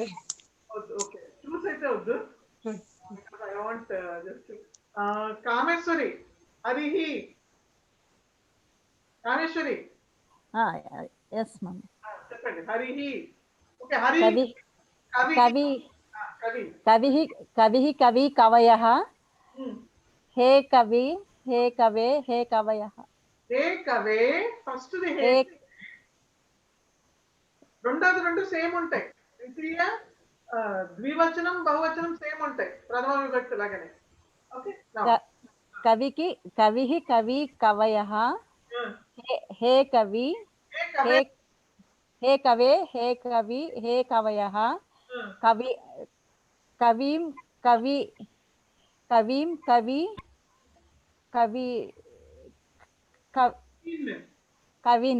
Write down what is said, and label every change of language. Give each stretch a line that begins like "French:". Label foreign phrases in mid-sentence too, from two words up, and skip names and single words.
Telugu: ఓకే, చూసి అయితే వద్దు.
English: I want just
Telugu: కామేశ్వరి హరిః. కామేశ్వరి
English: yes ma'am.
Telugu: చెప్పండి. హరిః. ఓకే, హరి కవి
Sanskrit: कविः कविः कवि कवयः हे कवि हे कवे हे कवयः हे कवे
English: first the
Telugu: హే రెండోది రెండు సేమ్ ఉంటాయి ద్వితీయ ద్వివచనం బహువచనం సేమ్ ఉంటాయి ప్రథమ విభక్తి లాగానే ఓకే
Sanskrit: कविकी कविः कवि कवयः हे कवि हे कवे हे कवि हे कवयः कवि कविं कवि कविं कवि कवि कविन्